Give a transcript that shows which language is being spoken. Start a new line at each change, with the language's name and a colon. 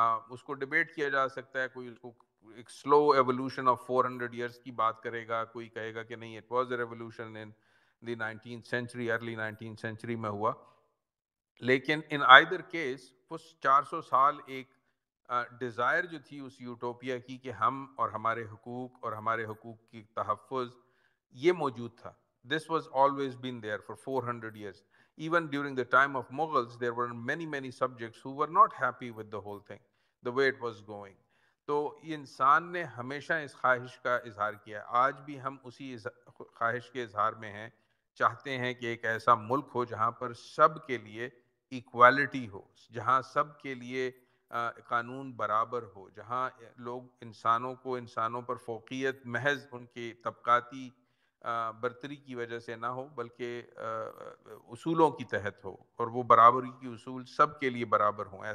Urdu: اس کو ڈیبیٹ کیا جا سکتا ہے, کوئی اس کو ایک
English: slow evolution of 400 years
Urdu: کی بات کرے گا, کوئی کہے گا کہ نہیں,
English: it was a revolution in the 19th century,
Urdu: early 19th century میں ہوا. لیکن
English: in either case
Urdu: وہ 400 سال ایک ڈیزائر جو تھی اس یوٹوپیا کی کہ ہم اور ہمارے حقوق اور ہمارے حقوق کی تحفظ, یہ موجود تھا.
English: This was always been there for 400 years. Even during the time of Mughals, there were many subjects who were not happy with the whole thing, the way it was going.
Urdu: تو انسان نے ہمیشہ اس خواہش کا اظہار کیا. آج بھی ہم اسی خواہش کے اظہار میں ہیں, چاہتے ہیں کہ ایک ایسا ملک ہو جہاں پر سب کے لیے ایکوالٹی ہو, جہاں سب کے لیے قانون برابر ہو, جہاں لوگ انسانوں پر فوقیت محض ان کی طبقاتی برتری کی وجہ سے نہ ہو, بلکہ اصولوں کی تحت ہو, اور وہ برابری کی اصول سب کے لیے برابر ہوں.